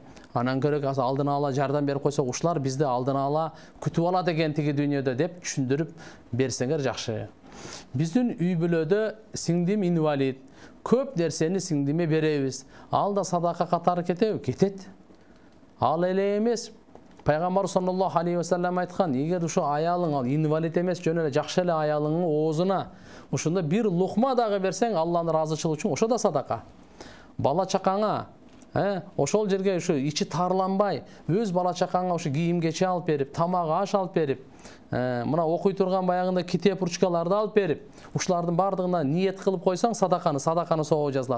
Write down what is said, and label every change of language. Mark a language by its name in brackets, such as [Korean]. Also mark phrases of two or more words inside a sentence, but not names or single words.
[Kyrgyz] Анан көрөк алдын ала жардам берип койсок, ушулар бизди алдын ала күтүп алат экен тиги дүйнөдө деп түшүндүрүп берсеңер жакшы. Биздин үй бүлөдө сиңдим инвалид. Көп нерсени сиңдиме беребиз. Ал да садака катары кетеби? Кетет. Ал эле эмес. Пайгамбар [Arabic] صلى الله عليه وسلم [Kyrgyz] айткан, эгер ушу аялың ал инвалид эмес, жөн эле жакшы эле аялыңдын оозуна ушунда бир лукма дагы берсең, Алланын ыраазычылыгы үчүн ошо да садака. Бала чакаңа ошол жерге ушу ичи тарланбай, өз бала чакаңа ушу кийим кече алып берип, тамак аш алып берип, мына окуй турган баягында китеп ручкаларды алып берип, ушулардын бардыгына ниет кылып койсоң, садаканы соо жазылат.